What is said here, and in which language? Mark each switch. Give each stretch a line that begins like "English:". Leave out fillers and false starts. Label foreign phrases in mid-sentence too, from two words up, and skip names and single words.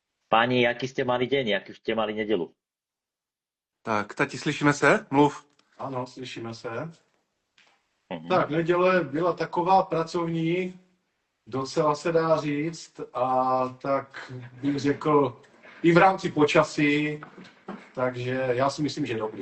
Slovak: Páni, jaký ste mali deň, jaký ste mali nedelu?
Czech: Tak, tati, slyšíme se? Mluv. Ano, slyšíme se. Mhm. Tak, neděle byla taková pracovní, docela se dá říct, a tak bych řekl i v rámci počasí, takže já si myslím, že dobrý.